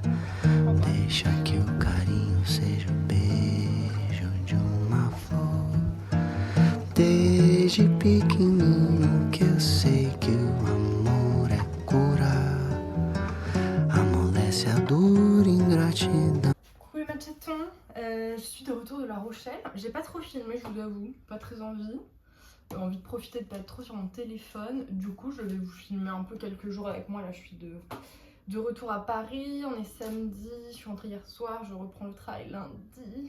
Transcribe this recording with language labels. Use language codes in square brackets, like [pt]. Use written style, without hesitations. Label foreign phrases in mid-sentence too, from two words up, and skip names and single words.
[pt] Deixa que o carinho seja o beijo de uma flor. Desde pequenino que eu sei que o amor é cura. Amolece a dor e ingratidão. [fr] Coucou les chatons, je suis de retour de La Rochelle. J'ai pas trop filmé, je vous avoue, pas très envie. Envie de profiter de pas être trop sur mon téléphone. Du coup, je vais vous filmer un peu quelques jours avec moi. Là, je suis de retour à Paris. On est samedi, je suis rentrée hier soir, je reprends le travail lundi.